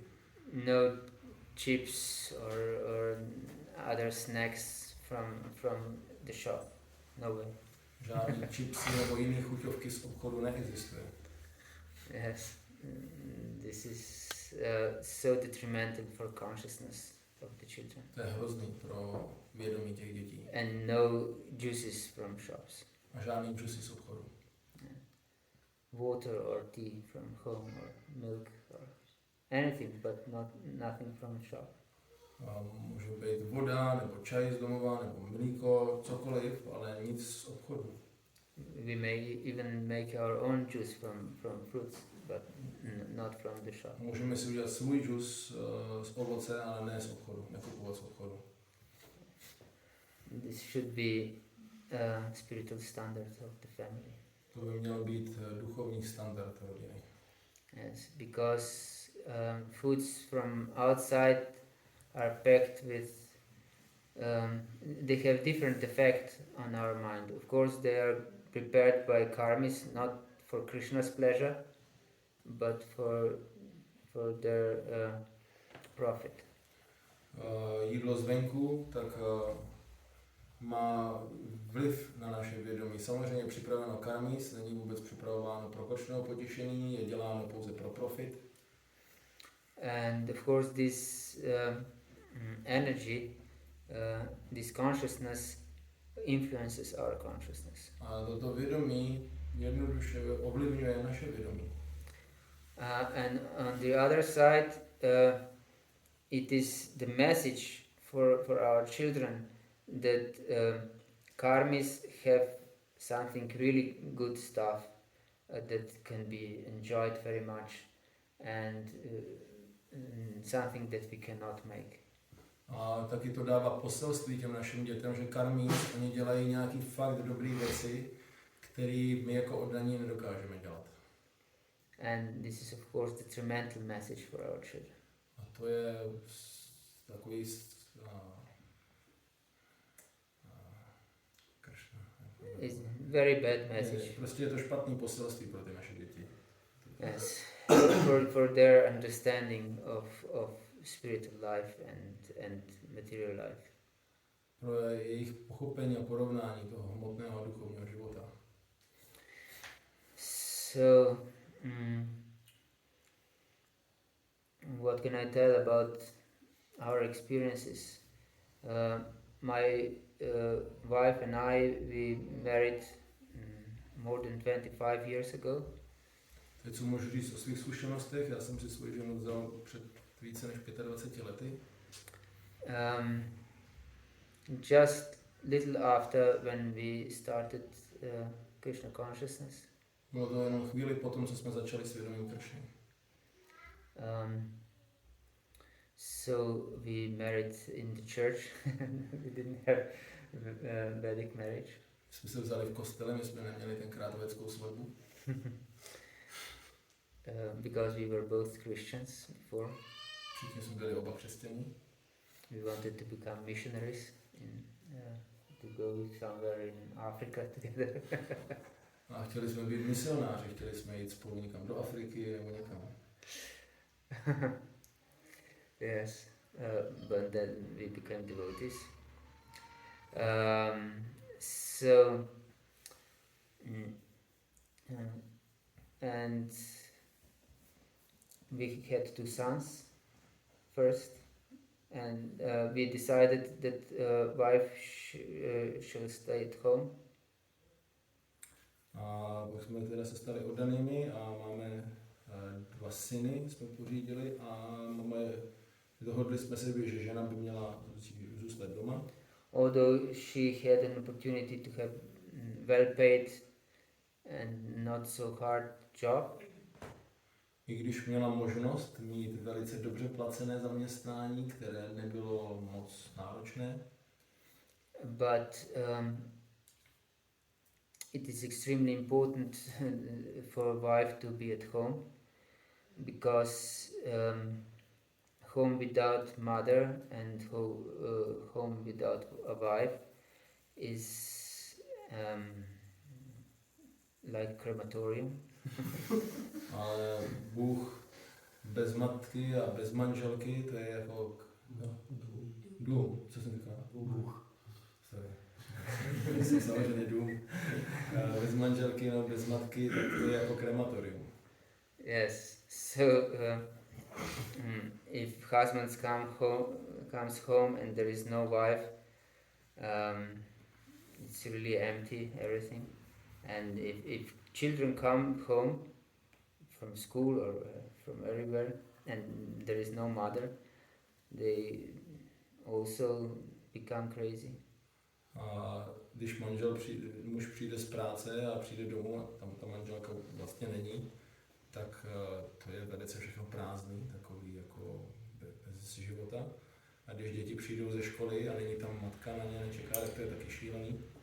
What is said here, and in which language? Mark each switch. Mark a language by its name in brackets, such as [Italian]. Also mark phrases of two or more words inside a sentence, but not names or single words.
[English] No chips or other snacks from the shop. No way. [Czech] Žádný chipsy nebo jiné chuťovky z obchodu neexistuje. [English] Yes, this is so detrimental for consciousness of the children. [Czech] To je hrozný pro vědomí těch dětí. [English] And no juices from shops. [Czech] A žádný juicy z obchodu. [English] Yeah. Water or tea from home or milk or anything, but nothing from a shop. [Czech] A může být voda, nebo čaj z domova, nebo mlíko, cokoliv, ale nic z obchodu. [English] We may even make our own juice from fruits, but not from the shop. [Czech] Můžeme si udělat svůj džus z ovoce, ale ne z obchodu, nekupovat z obchodu. [English] This should be spiritual standard of the family. [Czech] To by měl být duchovní standard rodiny. [English] Yes, because foods from outside are packed with they have different effect on our mind. Of course, they are prepared by karmis, not for Krishna's pleasure, but for their profit. [Czech] Jídlo zvenku tak má vliv na naše vědomí. Samozřejmě připraveno karmis, není vůbec připravováno pro kočného potěšení, je děláno pouze pro profit. [English] And of course this energy, this consciousness influences our consciousness. [Czech] A toto vědomí jednoduše ovlivňuje naše vědomí. [English] And on the other side, it is the message for our children that karmis have something really good stuff that can be enjoyed very much and something that we cannot make. [Czech] A taky to dává poselství těm našim dětem, že karmis, oni dělají nějaký fakt dobrý věci, který my jako oddaní nedokážeme dělat. [English] And this is of course the tremendous message for our children. [Czech] A to je takový [English] It's very bad message. [Czech] Prostě je to špatný poselství pro ty naše děti. [English] Yes, for their understanding of spiritual life and material life. [Czech] Pro jejich pochopení a porovnání toho hmotného a duchovního života. [English] So, what can I tell about our experiences? My wife and I, we married more than 25 years ago. [Czech] Teď co můžu říct o svých zkušenostech, já jsem si svou ženu vzal před více než 25 lety. [English] Just little after when we started Krishna consciousness. [Czech] Bylo to jenom chvíli potom, co jsme začali svědomím Kršny. [English] So we married in the church. We didn't have Vedic marriage. [Czech] Jsme se vzali v kostele, my jsme neměli tenkrát védskou svatbu. [English] Because we were both Christians before. [Czech] Všichni jsme byli oba křesťaní. [English] We wanted to become missionaries to go somewhere in Africa together. [Czech] A chtěli jsme být misionáři, chtěli jsme jít spolu někam do Afriky nebo někam. [English] Yes, but then we became devotees. And we had 2 sons first, and we decided that wife should stay at home. [Czech] A pak jsme teda se stali oddanými a máme 2 syny, jsme pořídili a dohodli jsme se, že žena by měla zůstat doma. [English] Although she had an opportunity to have well-paid and not so hard job. [Czech] I když měla možnost mít velice dobře placené zaměstnání, které nebylo moc náročné. [English] But it is extremely important for a wife to be at home, because home without mother and home without a wife is like crematorium. [Czech] Ale Bůh bez matky a bez manželky, to je jako dům. Co jsem říkal? Bůh. Sorry. Jsem samozřejmě dům. Bez manželky, no bez matky, tak to je jako krematorium. [English] Yes. So if husband comes home and there is no wife, it's really empty, everything. And if children come home from school or from everywhere and there is no mother, they also become crazy. [Czech] A když muž přijde z práce a přijde domů a tam ta manželka vlastně není, tak to je velice všechno prázdný, takový jako bez života. A když děti přijdou ze školy a není tam matka na ně nečeká, tak to je taky šílený.